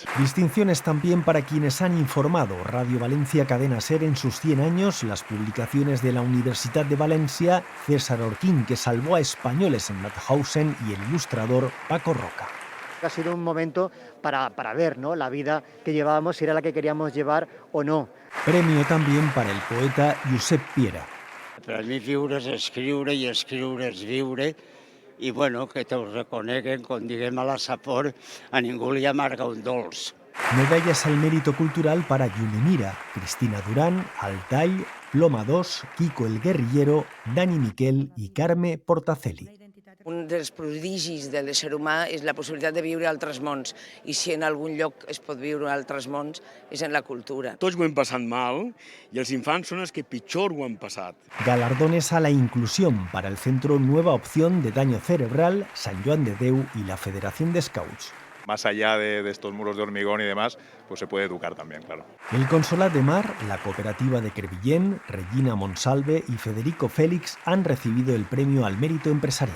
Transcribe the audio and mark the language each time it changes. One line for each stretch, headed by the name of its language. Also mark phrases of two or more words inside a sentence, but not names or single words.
Spanish: Distinciones también para quienes han informado Radio Valencia Cadena SER en sus 100 años, las publicaciones de la Universidad de Valencia, César Orquín, que salvó a españoles en Mauthausen, y el ilustrador Paco Roca. Ha sido un momento para ver, ¿no?, la vida que llevábamos, si era la que queríamos llevar o no. Premio también para el poeta Josep Piera.
Catalan: Per a mi viure és escriure i escriure és viure i bueno, que t'ho reconeguen, com diguem a la Sapor, a ningú li amarga un dolç.
Spanish: Medallas al mérito cultural para Yunimira, Cristina Durán, Altay, Ploma 2, Kiko el Guerrillero, Dani Miquel i Carme Portacelli.
Catalan: Un dels prodigis de l'ésser humà és la possibilitat de viure a altres mons, i si en algun lloc es pot viure a altres mons és en la cultura. Tots ho hem passat mal i els infants són els que pitjor ho han passat.
Spanish: Galardones a la inclusión para el Centro Nueva Opción de Daño Cerebral, San Joan de Déu y la Federación de Scouts. Más allá de estos muros de hormigón y demás, pues se puede educar también, claro. El Consolat de Mar, la cooperativa de Crevillent, Regina Monsalve y Federico Félix han recibido el premio al mérito empresarial.